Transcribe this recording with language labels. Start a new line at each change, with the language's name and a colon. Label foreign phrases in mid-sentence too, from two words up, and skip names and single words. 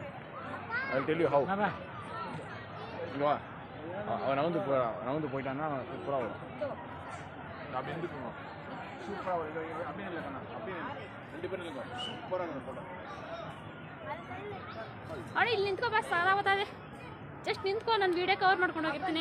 English: I'll tell you how.
Tamil: இங்க வா. அவன் நகர்ந்து போயிட்டான்னா சூப்பராக வரும். அப்படி இருந்து போகணும். சூப்பராக வரும். அப்படியே இல்லை கண்ணா, அப்படியே 2 பேரும் இருக்கும். சூப்பராக இருக்கும் ಫೋಟೋ.
Kannada: ಅಣ್ಣ ಇಲ್ಲಿ ನಿಂತ್ಕೋ, ಬಸ್ ಸಾರಾವತ್ತದೆ. ಜಸ್ಟ್ ನಿಂತ್ಕೋ, ನಾನು
English: video cover
Kannada: ಮಾಡ್ಕೊಂಡು ಹೋಗಿರ್ತೀನಿ.